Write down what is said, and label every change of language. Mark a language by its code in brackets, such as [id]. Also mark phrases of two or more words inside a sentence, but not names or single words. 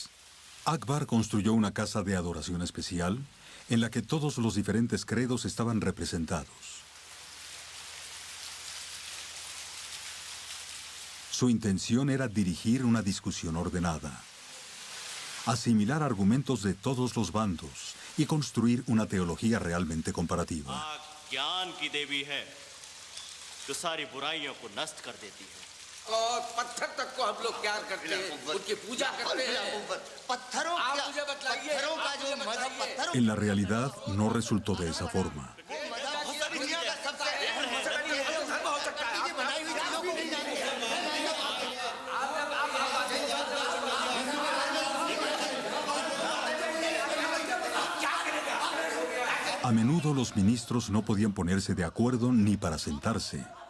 [es] Akbar construyó una casa de adoración especial en la que todos los diferentes credos estaban representados. Su intención era dirigir una discusión ordenada, asimilar argumentos de todos los bandos y construir una teología realmente comparativa. [hi] ज्ञान की देवी है जो सारी बुराइयों को नष्ट कर देती है और पत्थर तक को हम लोग क्या करते हैं उनकी पूजा करते हैं पत्थरों आप मुझे बताइए पत्थरों का जो मजहब पत्थरों [es] En la realidad no resultó de esa forma. A menudo los ministros no podían ponerse de acuerdo ni para sentarse.